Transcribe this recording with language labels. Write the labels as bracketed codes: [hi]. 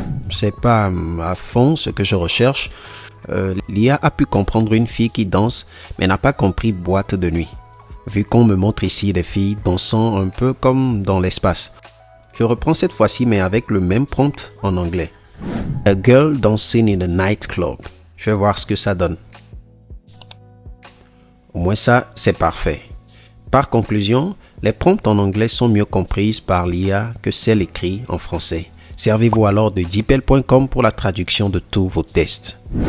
[fr] C'est pas à fond ce que je recherche. L'IA a pu comprendre une fille qui danse, mais n'a pas compris boîte de nuit. Vu qu'on me montre ici des filles dansant un peu comme dans l'espace. Je reprends cette fois-ci, mais avec le même prompt en anglais. [en] A girl dancing in a nightclub. [fr] Je vais voir ce que ça donne. Au moins ça, c'est parfait. Par conclusion, les prompts en anglais sont mieux comprises par l'IA que celles écrites en français. Servez-vous alors de DeepL.com pour la traduction de tous vos tests.